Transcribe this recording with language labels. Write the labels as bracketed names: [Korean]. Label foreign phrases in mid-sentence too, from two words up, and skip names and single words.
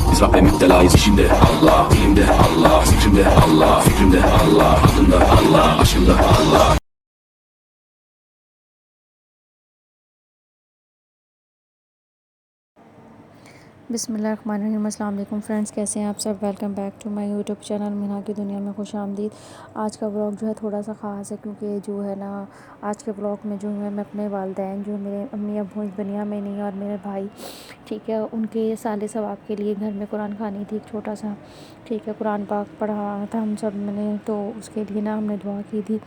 [Turkish] mızrap ve müptelayız işimde Allah, dilimde Allah, zikrimde Allah, fikrimde Allah, aklımda Allah, aşkımda Allah. [Arabic] بسم اللہ الرحمن الرحیم۔ السلام علیکم [Urdu] فرینڈس، کیسے ہیں آپ سب؟ [English] welcome back to my YouTube channel [Urdu] مینا کی دنیا میں خوش آمدید۔ آج کا بلاگ جو ہے تھوڑا سا خاص ہے، کیونکہ جو ہے نا آج کے بلاگ میں جو ہے میں اپنے والدین جو میرے امی ابو اس دنیا میں نہیں اور میرے بھائی، ٹھیک ہے، ان کے سال ثواب کے لیے گھر میں قرآن خوانی تھی ایک چھوٹا سا، ٹھیک ہے، قرآن پاک پڑھا تھا ہم سب نے، تو اس کے لیے نا ہم نے دعا کی تھی۔